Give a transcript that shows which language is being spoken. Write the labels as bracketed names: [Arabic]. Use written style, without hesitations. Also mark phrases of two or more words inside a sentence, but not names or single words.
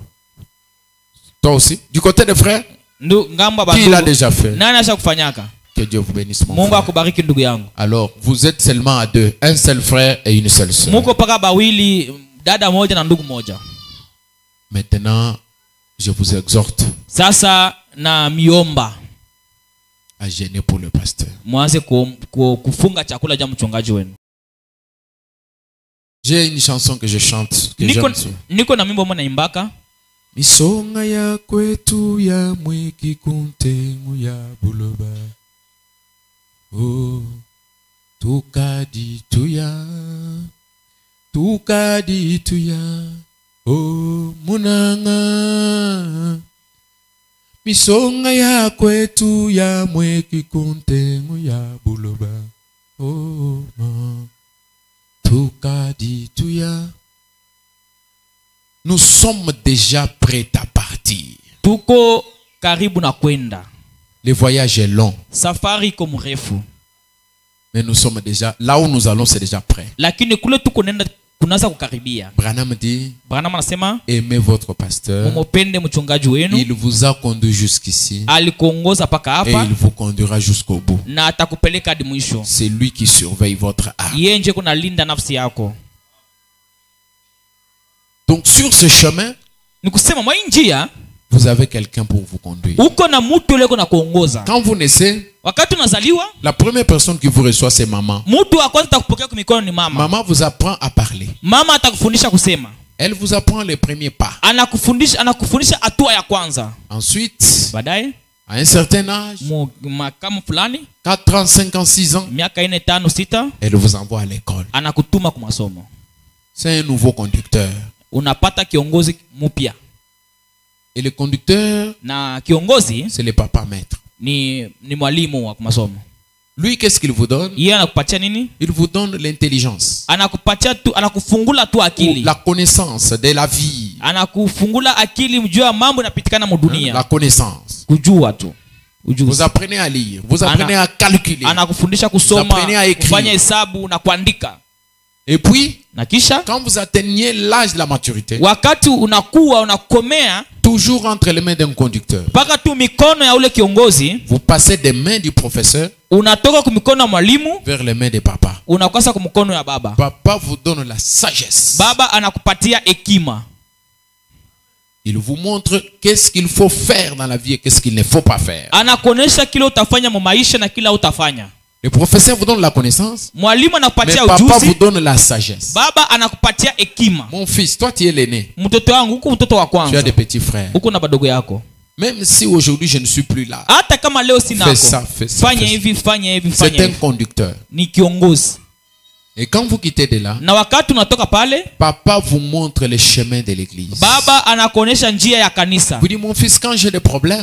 [French] Toi aussi, du côté des frères, [Swahili] Ngamba [French] qui l'a [Swahili] bandugu, [French] déjà fait? [Swahili] nani asha kufanyaka? [French] Que Dieu vous bénisse, mon [Swahili] Mungu [French] frère. [Swahili] akubariki ndugu yangu. [French] Alors, vous êtes seulement à deux, un seul frère et une seule sœur. [Swahili] Muko paka bawili, dada moja na ndugu moja. [French] Maintenant, je vous exhorte [Swahili] Sasa na miomba [French] à jeûner pour le pasteur. [Swahili] mwanze kufunga chakula juu ya mchungaji wenu. [French] J'ai une chanson que je chante. Que [Swahili] Niko, [French] j'aime aussi. [Swahili] niko na mimbo mwana imbaka. [Luba-Katanga] Misonga ya kwetu ya mwiki kuntengu ya buloba. Oh, tukadi tuya. Oh, munanga. Misonga ya kwetu ya mwiki kuntengu ya buloba. Oh, ma. Tukadi tuya. [French] Nous sommes déjà prêts à partir. [Swahili] Tuko karibu na kwenda. [French] Le voyage est long, [Swahili] Safari iko mrefu. [French] mais nous sommes déjà là où nous allons, c'est déjà prêt. [Swahili] Lakini kule tuko nenda kunaanza kukaribia. [French] Branham dit, [Swahili] Branham anasema [French] aimez votre pasteur. [Swahili] mumopende mchungaji wenu. [French] Il vous a conduit jusqu'ici [Swahili] Alikuongoza paka [French] et [Swahili] hapa [French] il vous conduira jusqu'au bout. [Swahili] na atakupeleka hadi mwisho. [French] C'est lui qui surveille votre âme. [Swahili] Yeye nje kuna linda nafsi yako. [French] Donc sur ce chemin, [Swahili] Nikusema mwa hii njia [French] vous avez quelqu'un pour vous conduire. [Swahili] uko na mtu yule na kuongoza. [French] Quand vous naissez, [Swahili] Wakati unazaliwa, [French] la première personne qui vous reçoit, c'est maman. [Swahili] mtu wa kwanza atakupokea kwa mikono ni mama. [French] Maman vous apprend à parler. [Swahili] Mama atakufundisha kusema. [French] Elle vous apprend les premiers pas. [Swahili] Anakufundisha hatua ya kwanza. [French] Ensuite, [Swahili] Baadaye [French] à un certain âge, [Swahili] makamu fulani [French] 4 ans, 5 ans, 6 ans, [Swahili] miaka 4 5 6 [French] elle vous envoie à l'école. [Swahili] anakutuma kwa masomo. [French] C'est un nouveau conducteur. [Swahili] Unapata kiongozi mpya. [French] Et le conducteur, [Swahili] Na kiongozi [French] c'est le papa maître. [Swahili] ni mwalimu wa masomo. [French] Lui, qu'est-ce qu'il vous donne? [Swahili] Yeye anakupatia nini? [French] Il vous donne l'intelligence, [Swahili] Anakupatia tu, anakufungula tu akili. [French] la connaissance de la vie, [Swahili] Anakufungula akili mjua mambo yanapitikana mu dunia. [French] la connaissance. [Swahili] Kujua tu. [French] Vous [Swahili] Ujuzi. [French] apprenez à lire, vous apprenez à calculer. [Swahili] Anakufundisha kusoma, [French] Apprenez à écrire. [Swahili] kufanya hesabu na kuandika. [French] Et puis, [Swahili] Na kisha [French] quand vous atteignez l'âge de la maturité, [Swahili] wakati unakuwa unakomea [French] toujours entre les mains d'un conducteur, [Swahili] mpaka tu mikono ya ule kiongozi, [French] vous passez des mains du professeur [Swahili] unatoka kwa mikono ya mwalimu [French] vers les mains des papas. [Swahili] unakosa kwa mikono ya baba. [French] Papa vous donne la sagesse. [Swahili] Baba anakupatia hekima. [French] Il vous montre qu'est-ce qu'il faut faire dans la vie et qu'est-ce qu'il ne faut pas faire. [Swahili] Anakuonesha kile utafanya mu maisha na kila utafanya. [French] Le professeur vous donne la connaissance, [Swahili] Mwalimu [French] mais [Swahili] anakupatia [French] papa vous [Swahili] ujuzi, [French] donne la sagesse. [Swahili] baba anakupatia hekima. [French] Mon fils, toi tu es l'aîné. [Swahili] Mtoto wangu huko, mtoto wa [French] Tu as [Swahili] kwanza [French] des petits frères. [Swahili] huko na badogo yako. [French] Même si aujourd'hui je ne suis plus là, [Swahili] Hata kama leo sinako, [French] Fais ça, fais ça, [Swahili] fanya [French] fais ça. [Swahili] hivi, fanya hivi, [French] c'est [Swahili] fanya [French] un [Swahili] hivi. [French] conducteur. [Swahili] Ni kiongozi. [French] Et quand vous quittez de là, [Swahili] Na wakati unatoka pale, [French] papa vous montre les chemins de l'église. [Swahili] baba anakuonesha njia ya kanisa. [French] Vous dites, mon fils, quand j'ai des problèmes,